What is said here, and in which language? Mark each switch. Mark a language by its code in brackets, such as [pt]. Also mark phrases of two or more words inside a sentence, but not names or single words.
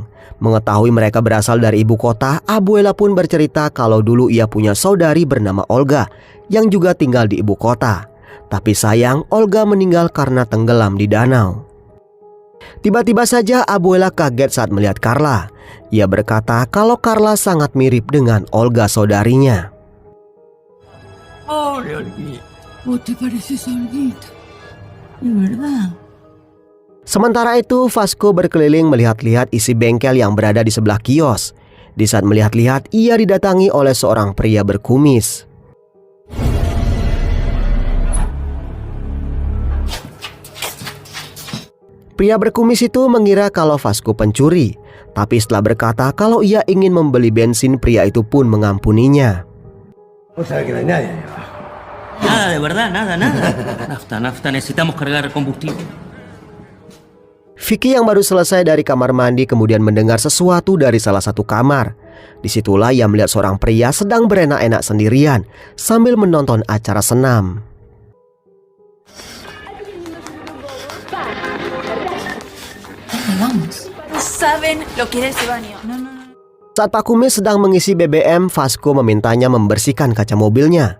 [id] Mengetahui mereka berasal dari ibu kota, Abuela pun bercerita kalau dulu ia punya saudari bernama Olga yang juga tinggal di ibu kota. Tapi sayang, Olga meninggal karena tenggelam di danau. Tiba-tiba saja Abuela kaget saat melihat Carla. Ia berkata kalau Carla sangat mirip dengan Olga saudarinya. [es] Oh, Olga, ¿vos te pareces a Olguita? ¿De verdad? [id] Sementara itu, Vasco berkeliling melihat-lihat isi bengkel yang berada di sebelah kios. Di saat melihat-lihat, ia didatangi oleh seorang pria berkumis. Pria berkumis itu mengira kalau Vasco pencuri. Tapi setelah berkata kalau ia ingin membeli bensin, pria itu pun mengampuninya. [es] Nada, de verdad, nada. Nafta, necesitamos cargar combustible. [id] Vicky yang baru selesai dari kamar mandi kemudian mendengar sesuatu dari salah satu kamar. Disitulah ia melihat seorang pria sedang berenak-enak sendirian sambil menonton acara senam. Saat Pak Kumis sedang mengisi BBM, Vasco memintanya membersihkan kaca mobilnya.